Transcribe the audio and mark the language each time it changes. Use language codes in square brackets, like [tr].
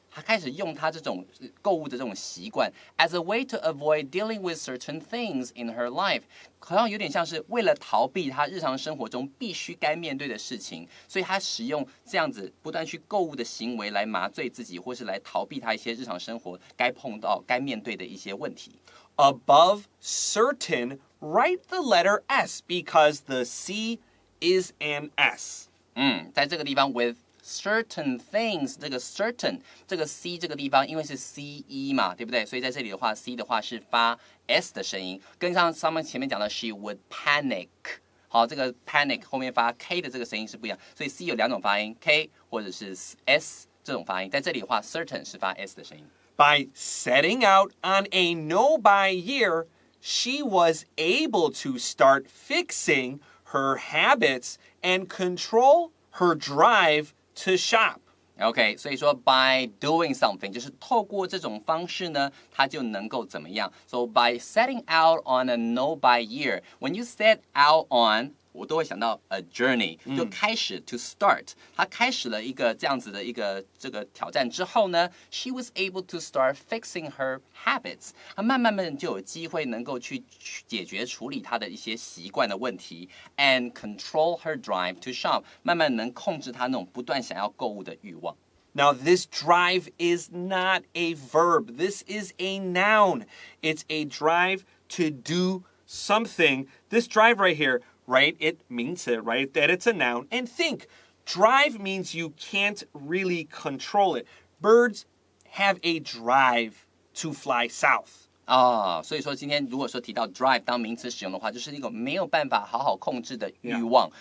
[zh] 他开始用他这种购物的这种习惯 [en] as a way to avoid dealing with certain things in her life， [zh] 好像有点像是为了逃避他日常生活中必须该面对的事情，所以他使用这样子不断去购物的行为来麻醉自己，或是来逃避他一些日常生活该碰到、该面对的一些问题。 [en] Above certain, write the letter S because the C is an S. [zh] 在这个地方 [en] with certain things， [zh] 这个 certain 这个 C 这个地方，因为是 CE 嘛，对不对？所以在这里的话 ，C 的话是发 S 的声音，跟上面前面讲的 [en] she would panic。 [zh] 好，这个 panic 后面发 K 的这个声音是不一样，所以 C 有两种发音 ，K 或者是 S 这种发音。在这里的话 ，certain 是发 S 的声音。 [en] By setting out on a no-buy year, she was able to start fixing her habits and control her drive to shop. [zh] OK， 所以说 by doing something 就是透过这种方式呢，它就能够怎么样 ？ [en] So by setting out on [zh] a no-buy year, when you set out on， 我都会想到 a journey， 就开始 to start， 他开始了一个这样子的一个这个挑战之后呢 ， [en] she was able to start fixing her habits， [zh] 她慢慢就有机会能够去解决处理她的一些习惯的问题 ， [en] and control her drive to shop， [zh] 慢慢能控制她那种不断想要购物的欲望。 [en] Now, this drive is not a verb. This is a noun. It's a drive to do something. This drive right here, right? It means it, right? That it's a noun. And think, drive means you can't really control it. Birds have a drive to fly south. [zh] 所以说今天如果说提到 drive 当名词使用的话，就是一个没有办法好好控制的欲望。